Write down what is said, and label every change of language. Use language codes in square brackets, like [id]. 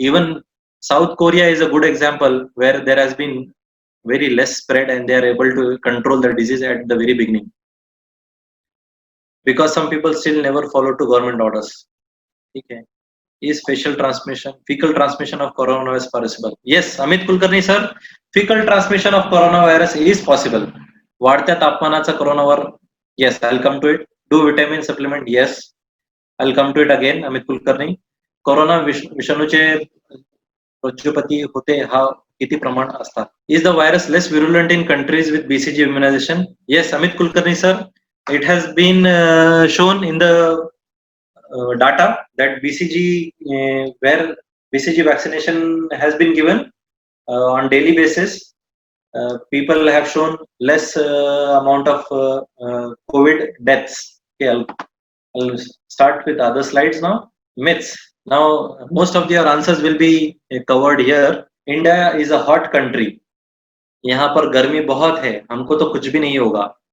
[en] Even South Korea is a good example where there has been very less spread and they are able to control the disease at the very beginning, because some people still never follow to government orders. Okay. Is fecal transmission of coronavirus possible? Yes, Amit Kulkarni sir, fecal transmission of coronavirus is possible. [mr] वाढत्या तापमानाचा कोरोनावर, [en] yes, I'll come to it. Do vitamin supplement? Yes, I'll come to it again. [mr] Amit Kulkarni, corona विषाणूचे प्रज्वपती होते हा किती प्रमाण असतात? [en] Is the virus less virulent in countries with BCG immunization? Yes, Amit Kulkarni sir, it has been shown in the data that BCG, where BCG vaccination has been given on daily basis, people have shown less amount of COVID deaths. Okay, I'll start with other slides now. Myths. Now, most of your answers will be covered here. India is a hot country. [hi] यहाँ पर गर्मी बहुत है, हमको तो कुछ भी नहीं होगा।